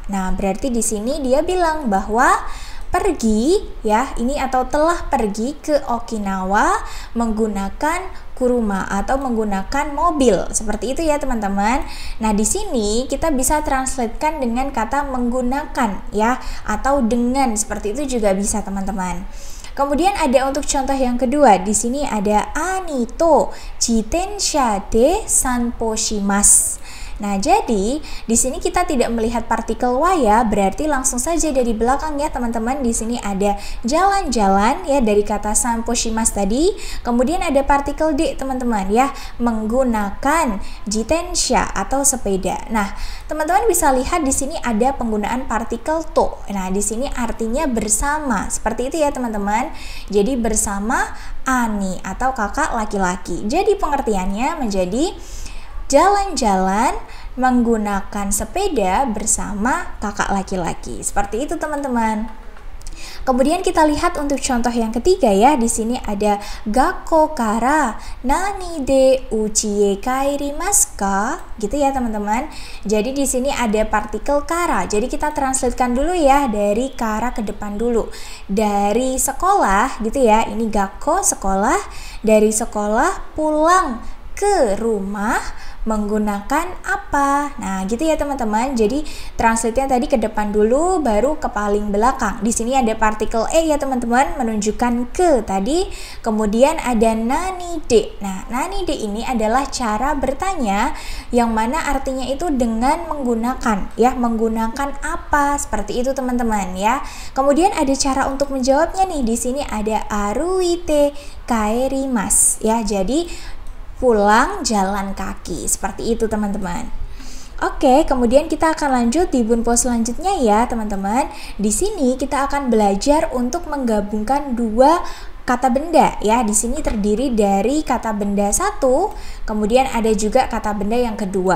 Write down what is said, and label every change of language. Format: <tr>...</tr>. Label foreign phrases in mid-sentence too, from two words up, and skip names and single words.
<id>Nah, berarti di sini dia bilang bahwa pergi ya, ini atau telah pergi ke Okinawa menggunakan kuruma atau menggunakan mobil. Seperti itu ya, teman-teman. Nah, di sini kita bisa translatekan dengan kata menggunakan ya, atau dengan, seperti itu juga bisa, teman-teman. Kemudian ada untuk contoh yang kedua, di sini ada</id> <ja>兄と自転車で散歩します.</ja> <id>Nah, jadi di sini kita tidak melihat partikel wa ya, berarti langsung saja dari belakang ya, teman-teman. Di sini ada jalan-jalan ya dari kata</id> <ja>散歩します</ja> <id>tadi. Kemudian ada partikel d, teman-teman ya, menggunakan jitensha atau sepeda. Nah, teman-teman bisa lihat di sini ada penggunaan partikel to. Nah, di sini artinya bersama. Seperti itu ya, teman-teman. Jadi bersama ani atau kakak laki-laki. Jadi pengertiannya menjadi jalan-jalan menggunakan sepeda bersama kakak laki-laki. Seperti itu, teman-teman. Kemudian kita lihat untuk contoh yang ketiga ya. Di sini ada</id> <ja>学校から何で家へ帰りますか?</ja> <id>Gitu ya, teman-teman. Jadi di sini ada partikel kara. Jadi kita translatekan dulu ya, dari kara ke depan dulu. Dari sekolah gitu ya. Ini gakko sekolah, dari sekolah pulang ke rumah menggunakan apa? Nah, gitu ya, teman-teman. Jadi translate-nya tadi ke depan dulu, baru ke paling belakang. Di sini ada partikel e ya, teman-teman, menunjukkan ke tadi. Kemudian ada</id> <ja>何で.</ja> <id>Nah,</id> <ja>何で</ja> <id>ini adalah cara bertanya yang mana artinya itu dengan menggunakan ya, menggunakan apa? Seperti itu, teman-teman ya. Kemudian ada cara untuk menjawabnya nih. Di sini ada</id> <ja>歩いて帰ります</ja> <id>ya. Jadi pulang jalan kaki. Seperti itu, teman-teman. Oke, kemudian kita akan lanjut di bunpo selanjutnya ya, teman-teman. Di sini kita akan belajar untuk menggabungkan dua kata benda ya. Di sini terdiri dari kata benda satu, kemudian ada juga kata benda yang kedua.</id>